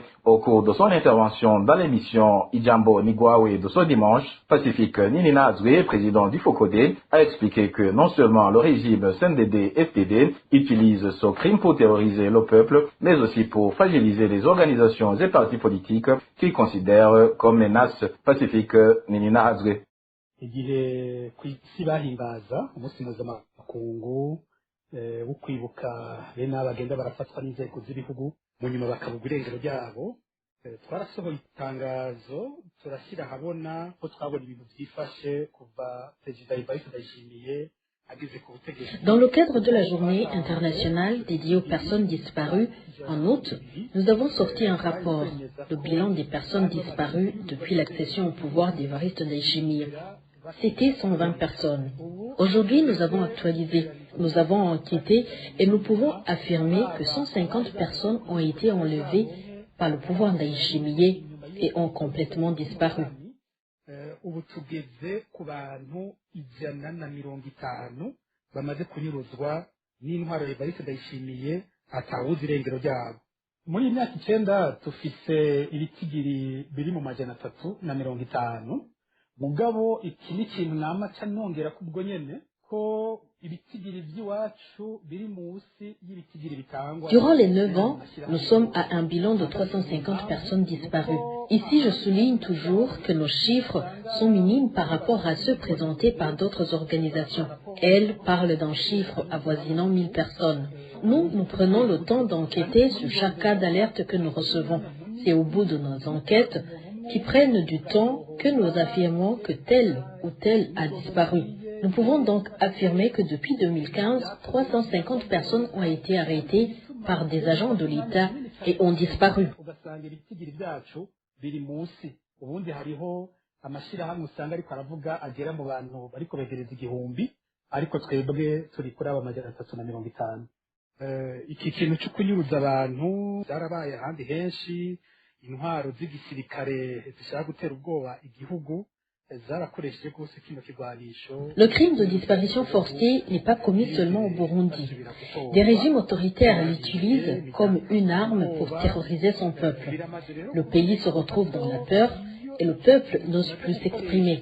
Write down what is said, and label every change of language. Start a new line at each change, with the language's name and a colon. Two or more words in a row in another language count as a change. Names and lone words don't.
French: Au cours de son intervention dans l'émission Ijambo Nigwawe de ce dimanche, Pacifique Nininaazwe, président du Fokode, a expliqué que non seulement le régime CNDD-FDD utilise ce crime pour terroriser le peuple, mais aussi pour fragiliser les organisations et partis politiques qu'il considère comme menaces. Pacifique Nininaazwe.
Rundi: igihe ku isi bahimbaza umunsi mpuzamakungu wo kwibuka bene abagenda barafatwa n'inzego z'ibihugu mu nyuma bakabugwa irengero ryabo, twarasohoye itangazo turashyira ahabona ko twabona ibintu byifashe kuva perezida Evariste Ndayishimiye.
French: Dans le cadre de la journée internationale dédiée aux personnes disparues, en août, nous avons sorti un rapport, le bilan des personnes disparues depuis l'accession au pouvoir d'Evariste Ndayishimiye. C'était 120 personnes. Aujourd'hui, nous avons actualisé, nous avons enquêté et nous pouvons affirmer que 150 personnes ont été enlevées par le pouvoir Ndayishimiye et ont complètement disparu.
Rundi: Ubu tugeze ku bantu 150 bamaze kunyuruzwa n'intwaro Evariste Ndayishimiye atawuzi irengero ryabo. Muri iyi myaka 9 tufise ibitigiri biri mu 350, mugabo iki ni ikintu nama canongera kubwo nyene ko ibitigiri by'iwacu biri munsi y'ibitigiri bitangwa.
French: Durant les 9 ans, nous sommes à un bilan de 350 personnes disparues. Ici, je souligne toujours que nos chiffres sont minimes par rapport à ceux présentés par d'autres organisations. Elles parlent d'un chiffre avoisinant 1000 personnes. Nous prenons le temps d'enquêter sur chaque cas d'alerte que nous recevons. C'est au bout de nos enquêtes qui prennent du temps que nous affirmons que tel ou tel a disparu. Nous pouvons donc affirmer que depuis 2015, 350 personnes ont été arrêtées par des agents de l'État et ont disparu.
Rundi: Ubundi hariho amashirahamwe usanga ariko aravuga agera mu bantu bariko begereza 1000, ariko twebwe turi kuri aba 350. Iki kintu cyo kunyuruza abantu byarabaye ahandi henshi, intwaro z'igisirikare zishaka gutera ubwoba igihugu.
French: Le crime de disparition forcée n'est pas commis seulement au Burundi. Des régimes autoritaires l'utilisent comme une arme pour terroriser son peuple. Le pays se retrouve dans la peur et le peuple n'ose plus s'exprimer.